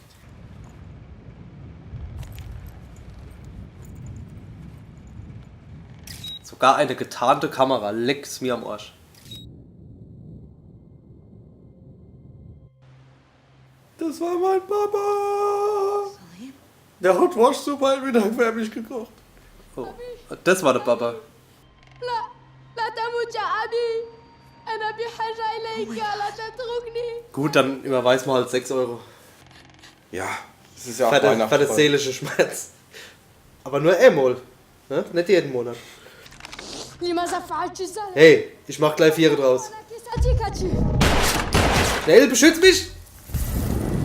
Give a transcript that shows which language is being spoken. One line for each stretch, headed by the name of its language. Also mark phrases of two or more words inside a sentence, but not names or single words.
German: Sogar eine getarnte Kamera leckt's mir am Arsch. Das war mein Papa. Der hat Waschsuppe halt wieder für mich gekocht. Oh, das war der Papa.
Arabic: لا لا تموت يا أبي أنا بحاجة إليك لا تتركني
German: Gut, dann überweis mal halt 6 Euro. Ja, das ist ja auch Für den Weihnachten. seelischen Schmerz. Aber nur einmal. Ne? Nicht jeden Monat.
Arabic: لماذا فعلت ذلك؟
German: Hey, ich mach gleich 4 draus.
Arabic: أنا صديقتي
German: Schnell, beschütz mich!